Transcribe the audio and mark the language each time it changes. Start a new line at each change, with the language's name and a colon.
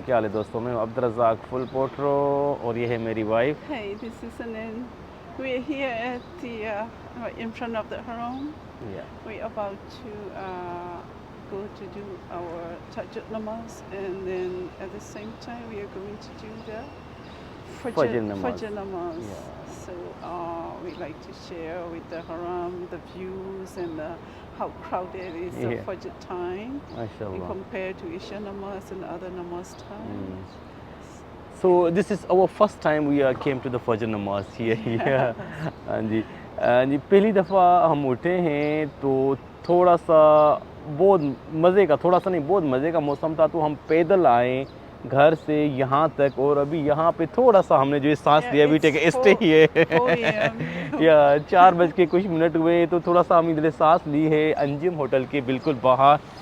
Urdu: کیا حال ہے دوستوں؟ میں عبد الرزاق فل پوٹرو اور یہ ہے میری wife.
English: Hey, this is Anin. We're here at in front of the Haram. We're about to go to do our Tahajjud namaz, and then at the same time we are going to do the Fajr namaz. Fajr namaz. Yeah. So we like to share with the Haram the views and how crowded is the Yeah. Fajr time
Urdu: ماشاء
English: and
Urdu: Allah.
English: compared to Isha namaz and other namaz times. So this is our first time we came to the Fajr namaz here.
Urdu: ہاں جی. جی پہلی دفعہ ہم اٹھے ہیں تو تھوڑا سا بہت مزے کا، تھوڑا سا نہیں بہت مزے کا موسم تھا، تو ہم پیدل آئے گھر سے یہاں تک، اور ابھی یہاں پہ تھوڑا سا ہم نے جو سانس لیا ابھی ٹیک اسٹے ہی ہے یا 4:00 ہوئے، تو تھوڑا سا ہم ادھر سانس لی ہے انجم ہوٹل کے بالکل باہر.